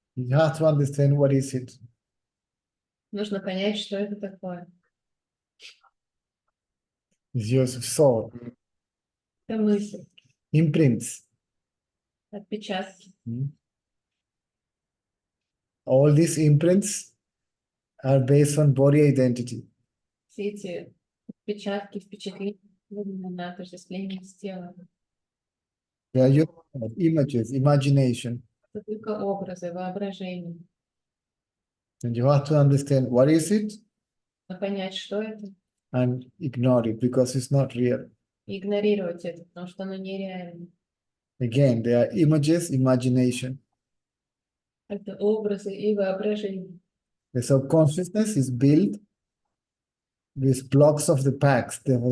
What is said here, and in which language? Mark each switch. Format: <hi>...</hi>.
<en>You have to understand what is it.</en> <ru>Нужно понять, что это такое.</ru> <en>It's your thought,</en> <ru>Это мысль,</ru> <en>imprints.</en> <ru>отпечатки.</ru> <en>All these imprints are based on body identity.</en> <ru>Все эти отпечатки, впечатления на отождествление с телом.</ru> <en>They are your images, imagination.</en> <ru>Это только образы, воображение.</ru> <en>And you have to understand what is it</en> <ru>Нужно понять, что это,</ru> <en>and ignore it because it's not real.</en> <ru>и игнорировать это, потому что оно нереально.</ru> <en>Again, they are images, imagination.</en> <ru>Это образы и воображение.</ru> <en>The subconsciousness is built with blocks of the past.</en>